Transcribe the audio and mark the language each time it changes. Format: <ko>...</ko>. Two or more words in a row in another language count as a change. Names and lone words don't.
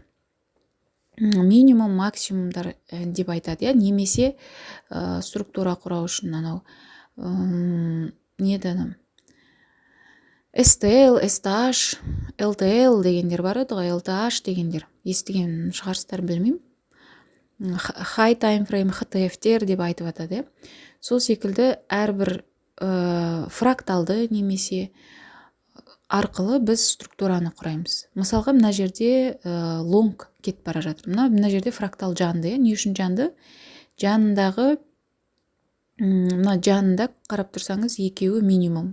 <kk>Минимум, максимумдар деп айтады, немесе структура құрау үшін анау неден STL, STH, LTL дегендер бар еді ғой, LTH дегендер. Естіген шығарсыздар, білмеймін.</kk> <en>High time frame,</en> <kk>HTF-тер деп айтып атады. Сол секілді әрбір фракталды немесе арқылы біз структураны құраймыз. Мысалға, мына жерде лонг кетіп бара жатыр. Мына жерде фрактал жанды. Не үшін жанды? Жанындағы, мына жанында қарап тұрсаңыз, екеуі минимум.</kk>